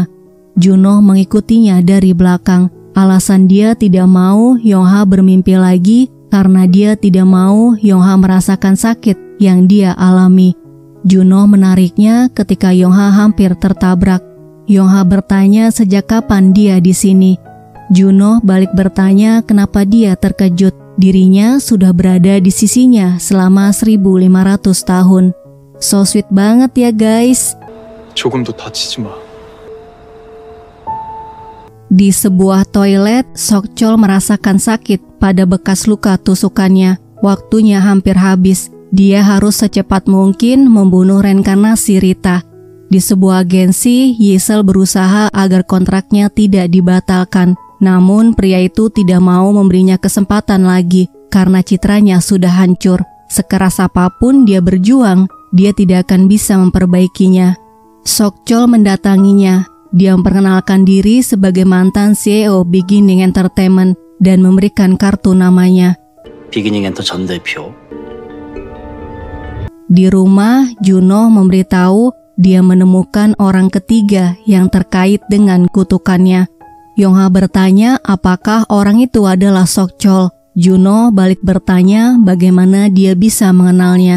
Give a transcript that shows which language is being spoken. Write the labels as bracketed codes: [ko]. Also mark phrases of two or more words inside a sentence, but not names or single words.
[id] Juno mengikutinya dari belakang. Alasan dia tidak mau Yongha bermimpi lagi karena dia tidak mau Yongha merasakan sakit yang dia alami. Juno menariknya ketika Yongha hampir tertabrak. Yongha bertanya sejak kapan dia di sini. Juno balik bertanya kenapa dia terkejut. Dirinya sudah berada di sisinya selama 1500 tahun. [en] So sweet [id] banget ya guys. [ko] 조금도 다치지 마. [id] Di sebuah toilet, Sok-chol merasakan sakit pada bekas luka tusukannya. Waktunya hampir habis. Dia harus secepat mungkin membunuh reinkarnasi Rita. Di sebuah agensi, Yisel berusaha agar kontraknya tidak dibatalkan. Namun pria itu tidak mau memberinya kesempatan lagi karena citranya sudah hancur. Sekeras apapun dia berjuang, dia tidak akan bisa memperbaikinya. Sok-chol mendatanginya. Dia memperkenalkan diri sebagai mantan CEO Beginning Entertainment dan memberikan kartu namanya. [ko] 비기닝 엔터 전 대표. [id] Di rumah, Juno memberitahu dia menemukan orang ketiga yang terkait dengan kutukannya. Yongha bertanya apakah orang itu adalah Sok-chol. Juno balik bertanya bagaimana dia bisa mengenalnya.